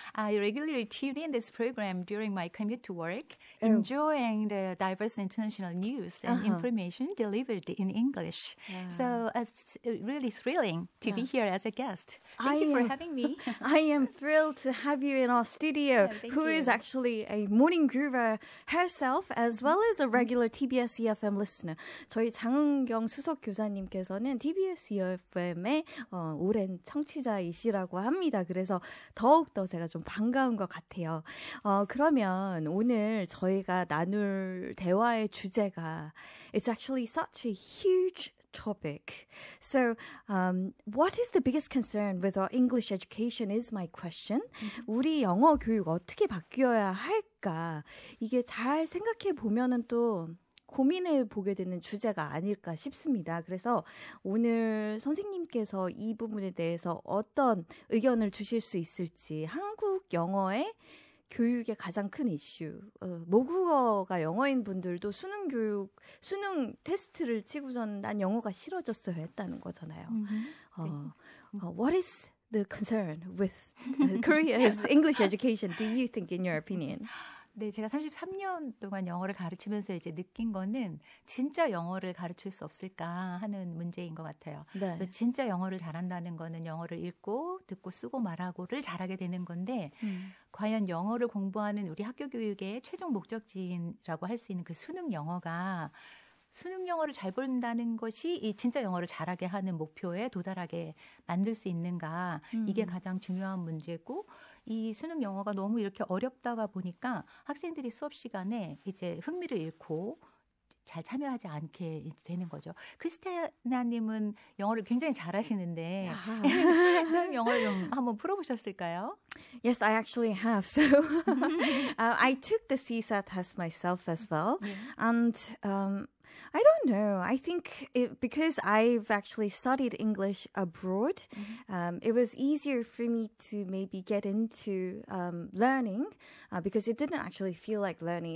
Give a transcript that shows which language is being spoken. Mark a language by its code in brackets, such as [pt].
[en] I regularly tune in this program during my commute to work, enjoying the diverse international news and information delivered in English. So it's really thrilling to be here as a guest. Thank you for having me. I am thrilled to have you in our studio, who is actually a morning groover herself, as well as a regular TBS EFM listener. [ko] 저희 장은경 수석 교사님께서는 TBS EFM의 오랜 청취자이시라고 합니다. 그래서 더욱더 제가 좀 반가운 것 같아요. 그러면 오늘 저희가 나눌 대화의 주제가 [en] It's actually such a huge topic. So, what is the biggest concern with our English education is my question. [ko] 우리 영어 교육 어떻게 바뀌어야 할까? 이게 잘 생각해 보면은 또 고민해 보게 되는 주제가 아닐까 싶습니다. 그래서 오늘 선생님께서 이 부분에 대해서 어떤 의견을 주실 수 있을지 한국 영어의 교육의 가장 큰 이슈. 모국어가 영어인 분들도 수능 테스트를 치고선 난 영어가 싫어졌어요 했다는 거잖아요. [en] What is the concern with Korea's English education, do you think, in your opinion? [ko] 네, 제가 33년 동안 영어를 가르치면서 이제 느낀 거는 진짜 영어를 가르칠 수 없을까 하는 문제인 것 같아요. 네. 그래서 진짜 영어를 잘한다는 거는 영어를 읽고 듣고 쓰고 말하고를 잘하게 되는 건데 과연 영어를 공부하는 우리 학교 교육의 최종 목적지라고 할 수 있는 그 수능 영어가 수능 영어를 잘 본다는 것이 이 진짜 영어를 잘하게 하는 목표에 도달하게 만들 수 있는가 이게 가장 중요한 문제고 이 수능 영어가 너무 이렇게 어렵다가 보니까 학생들이 수업 시간에 이제 흥미를 잃고 잘 참여하지 않게 되는 거죠. 크리스티나님은 영어를 굉장히 잘하시는데 수능 영어를 좀 한번 풀어보셨을까요? [en] Yes, I actually have. So I took the CSAT test myself as well. And I don't know. I think because I've actually studied English abroad, it was easier for me to maybe get into learning because it didn't actually feel like learning.